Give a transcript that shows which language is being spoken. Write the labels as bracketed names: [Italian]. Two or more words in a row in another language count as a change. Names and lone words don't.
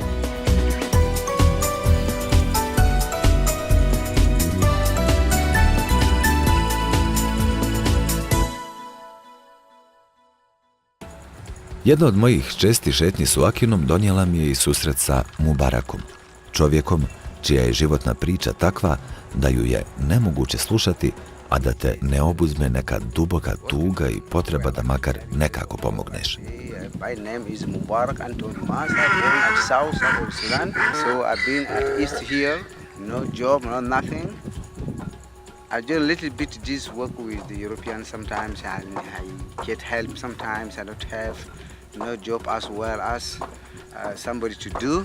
[Bosnian] Jedna od mojih čestih šetnji Suakinom donijela mi je i susret sa Mubarakom, čovjekom čija je životna priča takva da ju je nemoguće slušati, a da te ne obuzme neka duboka tuga i potreba da makar nekako pomogneš. [English] My name is Mubarak Anthony Mas. I'm born at South of Sudan, so I've been at East here, no job, no nothing. I do a little bit this work with the Europeans sometimes, and I get help sometimes. I don't have no job as well as somebody to do.